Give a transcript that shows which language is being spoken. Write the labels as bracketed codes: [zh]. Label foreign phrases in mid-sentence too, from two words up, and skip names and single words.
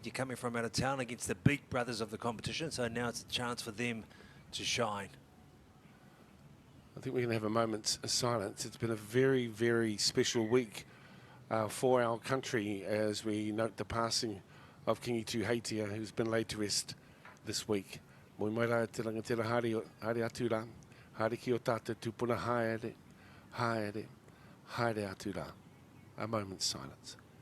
[en] You're coming from out of town against the big brothers of the competition, so now it's a chance for them to shine. I think we're going to have a moment's silence. It's been a very, very special week for our country as we note the passing of Kingi Tuheitia, who's been laid to rest this week. [mi] Moi mai rā te rangatira haere atu rā, haere ki o tātou tupuna haere, haere, haere atu rā. [en] A moment's silence.